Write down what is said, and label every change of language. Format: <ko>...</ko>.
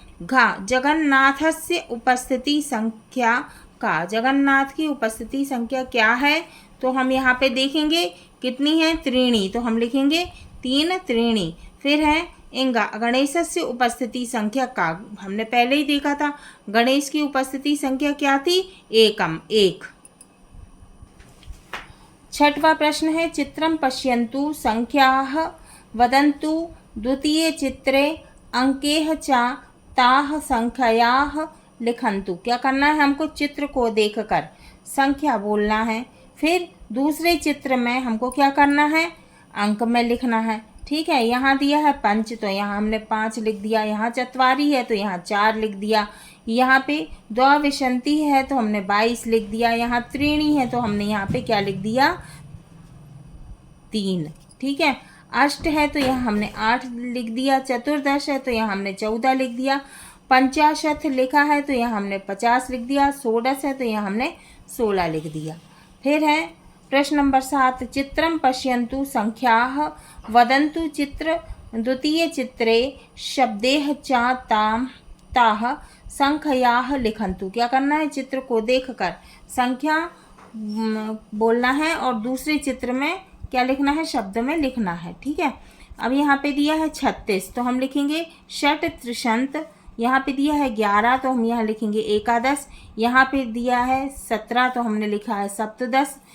<hi>घ,</hi> <sa>जगन्नाथस्य उपस्थिति संख्या का,</sa> <hi>जगन्नाथ की उपस्थिति संख्या क्या है, तो हम यहाँ पे देखेंगे कितनी है, 3, तो हम लिखेंगे 3 त्रीणि। फिर है इंगा,</hi> <sa>गणेशस्य उपस्थिति संख्या का,</sa> <hi>हमने पहले ही देखा था गणेश की उपस्थिति संख्या क्या थी, एकम 1। 6वां प्रश्न है,</hi> <sa>चित्रं पश्यन्तु संख्याः वदन्तु द्वितीय चित्रे अंकेः च ताः संख्यायाः लिखन्तु।</sa> <hi>क्या करना है हमको, चित्र को देखकर संख्या बोलना है, फिर दूसरे चित्र में हमको क्या करना है, अंक में लिखना है। ठीक है। यहाँ दिया है 5, तो यहाँ हमने 5 लिख दिया, यहाँ 4 है तो यहाँ 4 लिख दिया, यहाँ पे द्वाविंशति है तो हमने 22 लिख दिया, यहाँ त्रीणी है तो हमने यहाँ पे क्या लिख दिया, 3। ठीक है। अष्ट है तो यहाँ हमने 8 लिख दिया, चतुर्दश है तो यहाँ हमने 14 लिख दिया, 50 लिखा है तो यहाँ हमने 50 लिख दिया, 16 है तो यहाँ हमने 16 लिख दिया। फिर है प्रश्न नंबर 7,</hi> <sa>चित्रं पश्यन्तु संख्याः वदन्तु चित्र द्वितीय चित्रे शब्दैः च ताः संख्यायाः लिखन्तु।</sa> <hi>क्या करना है, चित्र को देखकर संख्या बोलना है और दूसरे चित्र में क्या लिखना है, शब्द में लिखना है। ठीक है। अब यहाँ पे दिया है 36, तो हम लिखेंगे षट त्रिशंत। यहाँ पे दिया है 11, तो हम यहाँ लिखेंगे एकादश। यहाँ पे दिया है 17, तो हमने लिखा है सप्तदश।</hi>